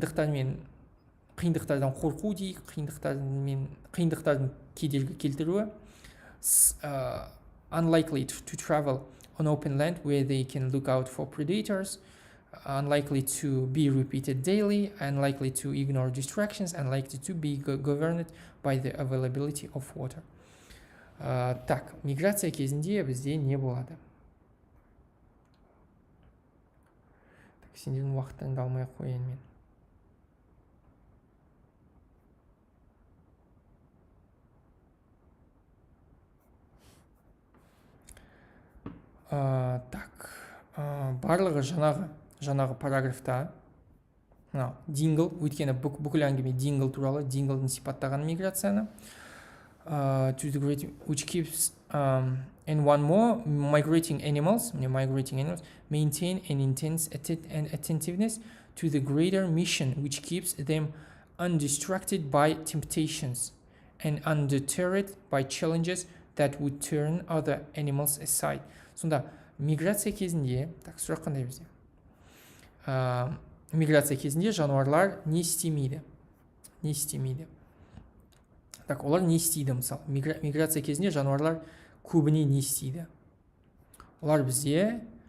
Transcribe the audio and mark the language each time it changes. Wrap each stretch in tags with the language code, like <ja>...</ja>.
<kk>Қиындықтардан қорқу дейік, қиындықтардың кедергі келтіруі.</kk> <en>Unlikely to travel on open land where they can look out for predators. Unlikely to be repeated daily, unlikely to ignore distractions, unlikely to be governed by the availability of water.</en> <kk>Так, миграция кезінде бізде не болады? Так, сендердің уақыттарыңды алмай қояйын мен. Так, барлығы жаңағы параграфта дингл, өйткені бүкіл әңгіме дингл туралы, динглдың сипаттаған миграцияны.</kk> <en>To the great, which keeps and one more, migrating animals maintain an intense attentiveness to the greater mission, which keeps them undistracted by temptations and undeterred by challenges that would turn other animals aside.</en> <kk>Сонда миграция кезінде, так, сұрақ қандай бізде? Миграция кезінде жануарлар не істемейді? Так, олар не істейді мысалы? Миграция кезінде жануарлар көбіне не істейді? Олар бізде</kk>